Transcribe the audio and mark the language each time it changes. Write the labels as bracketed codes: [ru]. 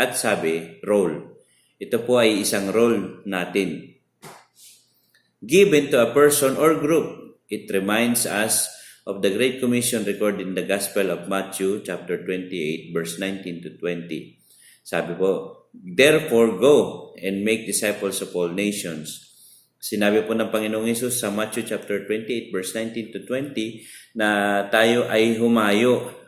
[tl] At sabi, role. Ito po ay isang role natin. [en] Given to a person or group, it reminds us of the Great Commission recorded in the Gospel of Matthew chapter 28 verse 19 to 20. [tl] Sabi po, [en] therefore go and make disciples of all nations. [tl] Sinabi po ng Panginoong Hesus sa Matthew chapter 28 verse 19 to 20 na tayo ay humayo.